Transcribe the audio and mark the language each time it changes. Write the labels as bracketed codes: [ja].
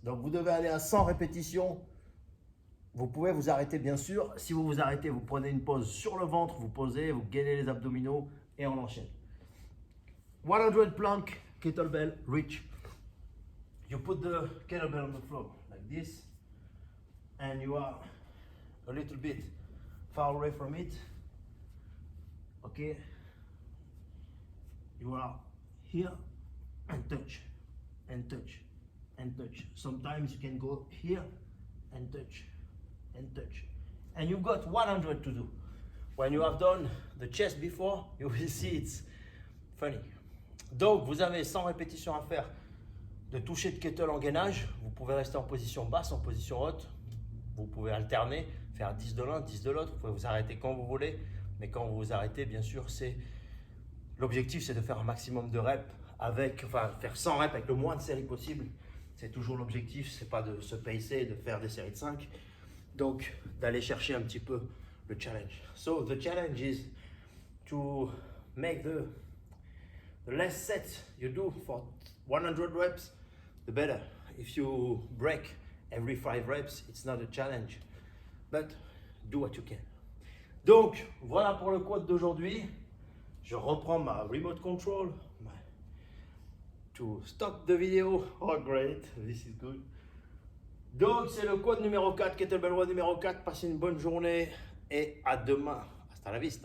[fr] Donc vous devez aller à 100 répétitions. Vous pouvez vous arrêter bien sûr. Si vous vous arrêtez, vous prenez une pause sur le ventre, vous posez, vous gainez les abdominaux et on enchaîne. [en] 100 plank, kettlebell, reach. You put the kettlebell on the floor like this and you are a little bit far away from it. Okay. You are here and touch and touch and touch. Sometimes you can go here and touch and touch. And you've got 100 to do. When you have done the chest before, you will see it's funny. [fr] Donc, vous avez 100 répétitions à faire de toucher de kettle en gainage. Vous pouvez rester en position basse, en position haute. Vous pouvez alterner, faire 10 de l'un, 10 de l'autre. Vous pouvez vous arrêter quand vous voulez. Mais quand vous vous arrêtez, bien sûr, l'objectif, c'est de faire un maximum de reps faire 100 reps avec le moins de séries possible. C'est toujours l'objectif, c'est pas de se pacer, de faire des séries de 5. Donc, d'aller chercher un petit peu le challenge. [en] So, the challenge is to make the less sets you do for 100 reps, the better. If you break every 5 reps, it's not a challenge, but do what you can. [fr] Donc, voilà pour le quad d'aujourd'hui. Je reprends ma [en] remote control to stop the video. Oh great, this is good. [fr] Donc c'est le quad numéro 4, kettlebell row numéro 4. Passez une bonne journée et à demain. [es] Hasta la vista, hombre. [fr] Ça marche ou pas?